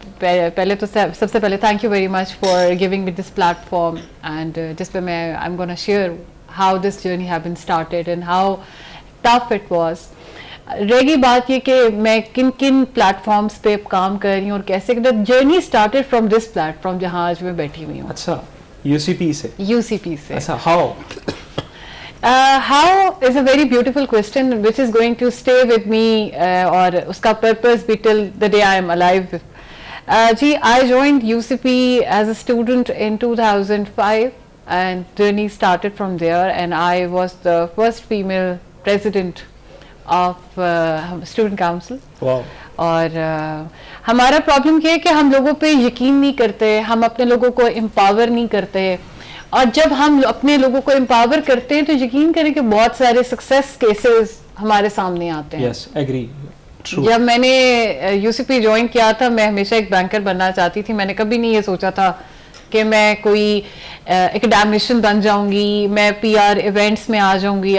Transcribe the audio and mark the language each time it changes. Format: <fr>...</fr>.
<ur>پہلے تو سب سے پہلے</ur> <en>thank you very much for giving me this platform, and</en> <ur>جس پہ میں</ur> <en>I am gonna share how this journey have been started and how tough it was.</en> <ur>رہ گئی بات یہ کہ میں کن کن پلیٹ فارمس پہ کام کر رہی ہوں اور کیسے,</ur> <en>journey started from this platform</en> <ur>جہاں آج میں بیٹھی ہوئی ہوں. اچھا, یو سی پی سے. یو سی پی سے. اچھا, how</ur> <en>how is a very beautiful question which is going to stay with me</en> <ur>اور اس کا</ur> <en>purpose be till the day I am alive. جی, I joined UCP as a student in 2005 and journey started from there, and I was the first female president of student council. Wow.</en> <ur>اور ہمارا problem یہ ہے کہ ہم لوگوں پہ یقین نہیں کرتے, ہم اپنے لوگوں کو امپاور نہیں کرتے, اور جب ہم اپنے لوگوں کو امپاور کرتے ہیں تو یقین کریں کہ بہت سارے سکسیس کیسز ہمارے سامنے آتے ہیں.</ur> <en>Yes, agree. True.</en> <ur>جب میں نے یو سی پی جوائن کیا تھا, میں ہمیشہ ایک بینکر بننا چاہتی تھی. میں نے کبھی نہیں یہ سوچا تھا کہ میں کوئی اکیڈیمشین بن جاؤں گی, میں پی آر ایونٹس میں آ جاؤں گی.</ur>